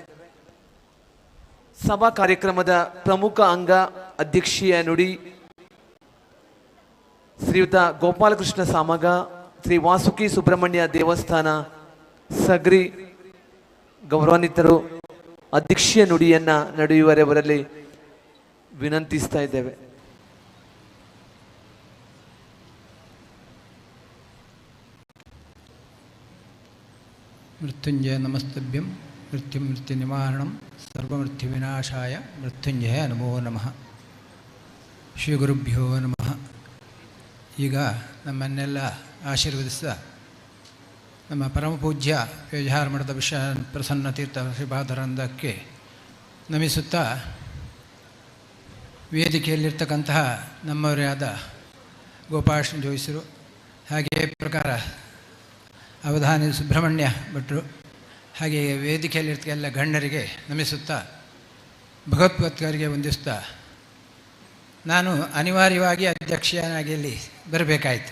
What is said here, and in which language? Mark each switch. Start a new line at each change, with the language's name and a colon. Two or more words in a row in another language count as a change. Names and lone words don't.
Kannada: ಸಭಾ ಕಾರ್ಯಕ್ರಮದ ಪ್ರಮುಖ ಅಂಗ ಅಧ್ಯಕ್ಷೀಯ ನುಡಿ ಶ್ರೀಯುತ ಗೋಪಾಲಕೃಷ್ಣ ಸಾಮಗ, ಶ್ರೀ ವಾಸುಕಿ ಸುಬ್ರಹ್ಮಣ್ಯ ದೇವಸ್ಥಾನ ಸಗ್ರಿ ಗೌರವಾನ್ವಿತರು ಅಧ್ಯಕ್ಷೀಯ ನುಡಿಯನ್ನು ನಡೆಯುವವರಲ್ಲಿ ವಿನಂತಿಸ್ತಾ ಇದ್ದೇವೆ.
Sanskrit: ಮೃತ್ಯುಂಜಯ ನಮಸ್ತಭ್ಯಂ ಮೃತ್ಯುಂ ಮೃತ್ಯು ನಿವಾರಣಂ ಸರ್ವಮೃತ್ಯು ವಿನಾಶಾಯ ಮೃತ್ಯುಂಜಯ ನಮೋ ನಮಃ. ಶ್ರೀ ಗುರುಭ್ಯೋ ನಮಃ.
Kannada: ಈಗ ನಮ್ಮನ್ನೆಲ್ಲ ಆಶೀರ್ವದಿಸಿದ ನಮ್ಮ ಪರಮಪೂಜ್ಯ ವ್ಯವಹಾರ ಮಠದ ವಿಶ್ವ ಪ್ರಸನ್ನ ತೀರ್ಥ ಶ್ರೀಪಾದರಂದಕ್ಕೆ ನಮಿಸುತ್ತಾ ವೇದಿಕೆಯಲ್ಲಿರ್ತಕ್ಕಂತಹ ನಮ್ಮವರೇ ಆದ ಗೋಪಾಲಕೃಷ್ಣ ಜೋಯಿಸರು, ಹಾಗೆಯೇ ಪ್ರಕಾರ ಅವಧಾನಿ ಸುಬ್ರಹ್ಮಣ್ಯ ಭಟ್ರು, ಹಾಗೆಯೇ ವೇದಿಕೆಯಲ್ಲಿರ್ತ ಎಲ್ಲ ಗಣ್ಯರಿಗೆ ನಮಿಸುತ್ತಾ ಭಗವತ್ಪಾದರಿಗೆ ವಂದಿಸ್ತಾ ನಾನು ಅನಿವಾರ್ಯವಾಗಿ ಅಧ್ಯಕ್ಷನಾಗಿ ಇಲ್ಲಿ ಬರಬೇಕಾಯಿತು.